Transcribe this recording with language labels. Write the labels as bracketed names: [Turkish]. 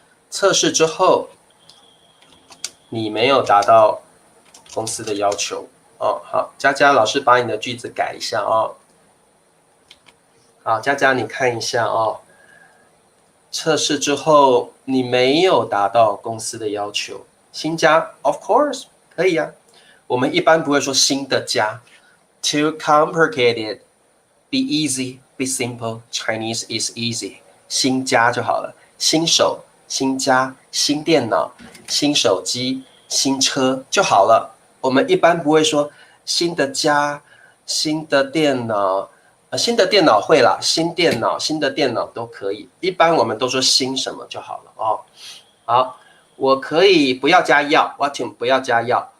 [Chinese] 测试之后，你没有达到公司的要求哦。好，佳佳老师把你的句子改一下哦。好，佳佳你看一下哦。测试之后你没有达到公司的要求，新加 [English] of course [Chinese] 可以啊。我们一般不会说新的加 ， [English] too complicated, be easy, be simple. Chinese is easy， [Chinese] 新加就好了。新手、新家、新电脑、新手机、新车就好了。我们一般不会说新的家、新的电脑。新的电脑会啦，新的电脑都可以。一般我们都说新什么就好了哦。好，我可以不要加要 ，what 不要加要。